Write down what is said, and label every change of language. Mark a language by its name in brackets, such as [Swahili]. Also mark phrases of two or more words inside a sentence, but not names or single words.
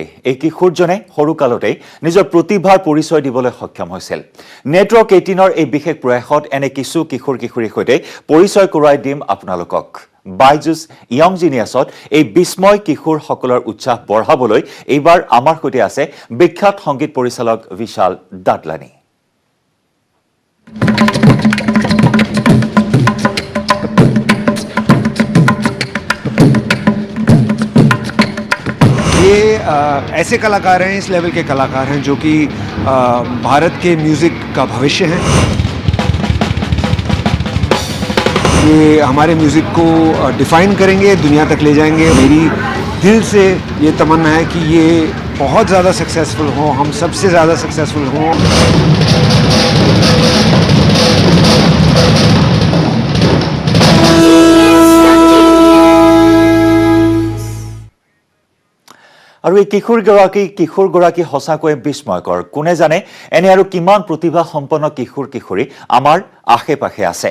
[Assamese] এই কিশোৰজনে সৰুকালতেই নিজৰ প্ৰতিভাৰ পৰিচয় দিবলৈ সক্ষম হৈছিল। নেটৱৰ্ক 18ৰ এই বিশেষ প্ৰয়াসত এনে কিছু কিশোৰ কিশোৰীৰ সৈতে পৰিচয় কৰোৱাই দিম আপোনালোকক। বাইজুছ য়ং জিনিয়াছত এই বিস্ময় কিশোৰসকলৰ উৎসাহ বঢ়াবলৈ এইবাৰ আমাৰ সৈতে আছে বিখ্যাত সংগীত পৰিচালক বিশাল দাদলানী। [Hindi] ये ऐसे कलाकार हैं, इस लेवल के कलाकार हैं जो कि भारत के म्यूज़िक का भविष्य हैं। ये हमारे म्यूज़िक को डिफ़ाइन करेंगे, दुनिया तक ले जाएंगे। मेरी दिल से ये तमन्ना है कि ये बहुत ज़्यादा सक्सेसफुल हो, हम सबसे ज़्यादा सक्सेसफुल हों। [Assamese] আৰু এই কিশোৰগৰাকী সঁচাকৈয়ে বিস্ময়কৰ। কোনে জানে এনে আৰু কিমান প্ৰতিভা সম্পন্ন কিশোৰ কিশোৰী আমাৰ আশে পাশে আছে।